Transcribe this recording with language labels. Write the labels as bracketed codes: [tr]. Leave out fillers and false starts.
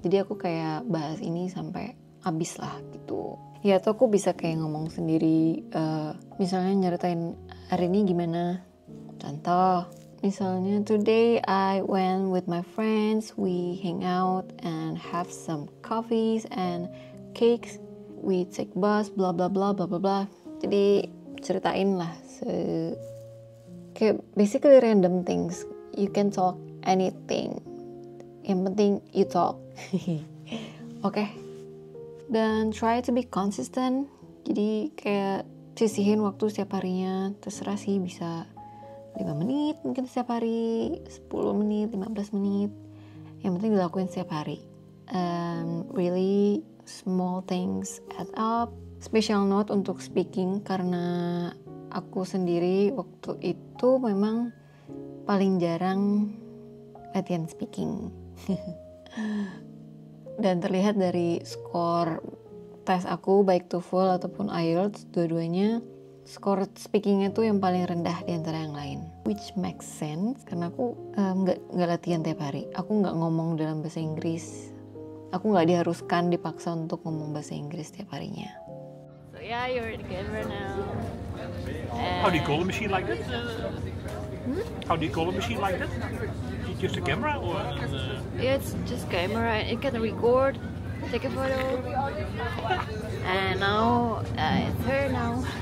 [id] Jadi aku kayak bahas ini sampai habis lah gitu. Ya atau aku bisa kayak ngomong sendiri, misalnya nyeritain hari ini gimana. Contoh, [en] Misalnya, today I went with my friends, we hang out and have some coffees and cakes, we take bus, bla bla bla bla bla bla. [id] Jadi ceritain lah, kayak [en] basically random things. You can talk anything. [id] Yang penting [en] you talk. Oke. [id] Dan [en] try to be consistent. [id] Jadi kayak sisihin waktu setiap harinya, terserah sih, bisa 5 menit mungkin setiap hari, 10 menit, 15 menit. Yang penting dilakuin setiap hari. [en] Really small things add up. [id] Special note untuk speaking, karena aku sendiri waktu itu memang paling jarang latihan speaking. Dan terlihat dari skor tes aku, baik TOEFL ataupun IELTS, dua-duanya skor speakingnya tuh yang paling rendah di antara yang lain. [en] Which makes sense, [id] karena aku nggak latihan tiap hari. Aku nggak ngomong dalam bahasa Inggris. Aku nggak diharuskan, dipaksa untuk ngomong bahasa Inggris tiap harinya. [en] So yeah, you're the gamer now. How do you call a machine like that? How do you call a machine like that? Just a camera or? Yeah, it's just camera. It can record, take a photo. And now it's her now.